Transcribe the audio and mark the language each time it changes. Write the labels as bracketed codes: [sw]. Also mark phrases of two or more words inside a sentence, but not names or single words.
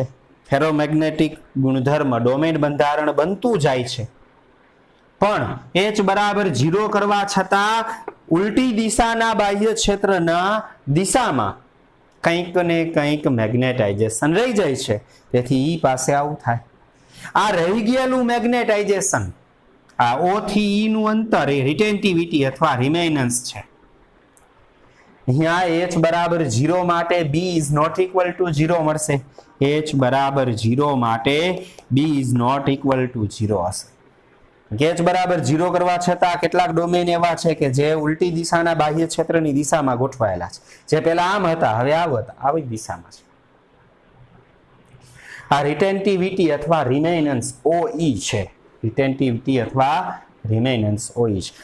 [gu] ફેરોમેગ્નેટિક ગુણધર્મ ડોમેન બંધારણ બનતું જાય છે, પણ H બરાબર 0 કરવા છતાં ઉલટી દિશાના બાહ્ય ક્ષેત્રના દિશામાં કંઈક ને કંઈક મેગ્નેટાઇઝેશન રહી જાય છે. તેથી E પાસે આવું થાય. આ રહી ગયેલું મેગ્નેટાઇઝેશન, આ O થી E નું અંતર એ રિટેન્ટિવિટી અથવા રિમેનન્સ છે. અહીંયા H બરાબર 0 માટે B [en] is not equal to [gu] 0 મળશે. H બરાબર 0 માટે B [en] is not equal to [gu] 0 હશે. H બરાબર 0 કરવા છતાં કેટલાક ડોમેન એવા છે કે જે ઉલટી દિશાના બાહ્ય ક્ષેત્રની દિશામાં ગોઠવાયેલા છે, જે પહેલા આમ હતા હવે આવી દિશામાં છે. આ રિટેન્ટિવિટી અથવા રિમેનન્સ OE છે. રિટેન્ટિવિટી અથવા રિમેનન્સ OE છે.